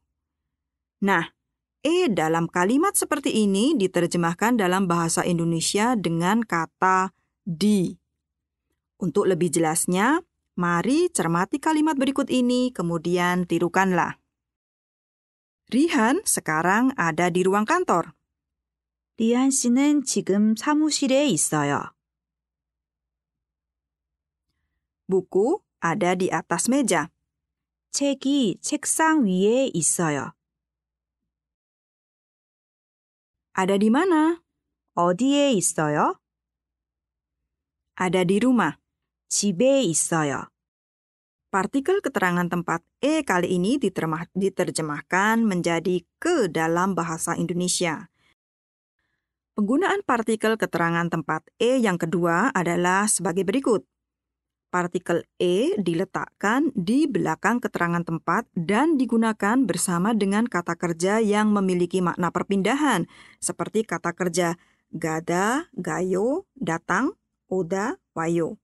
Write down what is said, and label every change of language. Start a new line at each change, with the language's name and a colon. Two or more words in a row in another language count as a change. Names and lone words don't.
Indonesian: Nah, e dalam kalimat seperti ini diterjemahkan dalam bahasa Indonesia dengan kata di. Untuk lebih jelasnya, mari cermati kalimat berikut ini, kemudian tirukanlah. Rihan sekarang ada di ruang kantor.
Korean: 리안 씨는 지금 사무실에 있어요.
Indonesian: Buku ada di atas meja.
Korean: 책이 책상 위에 있어요.
Indonesian: Ada di mana?
Korean: 어디에 있어요?
Indonesian: Ada di rumah.
Korean: 집에 있어요.
Indonesian: Partikel keterangan tempat e kali ini diterjemahkan menjadi ke dalam bahasa Indonesia. Penggunaan partikel keterangan tempat e yang kedua adalah sebagai berikut. Partikel e diletakkan di belakang keterangan tempat dan digunakan bersama dengan kata kerja yang memiliki makna perpindahan, seperti kata kerja gada, gayo, datang, oda, wayo.